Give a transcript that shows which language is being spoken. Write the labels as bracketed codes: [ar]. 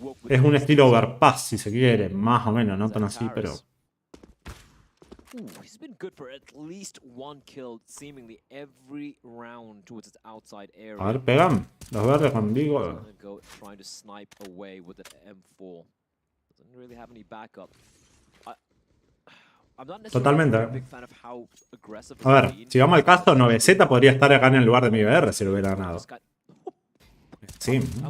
[es] Es un estilo overpass si se quiere, más o menos, no tan así, pero. [en] He's been good for at least 1 kill seemingly every round towards its outside area. [es] A ver, pegan los verdes conmigo. [en] Trying to snipe away with the M4. Doesn't really have any backup. I'm not [es] Totalmente. [en] a big fan of how aggressive. [es] A ver, si vamos al caso, 9Z podría estar acá en el lugar de MIBR si lo hubiera ganado. Sí.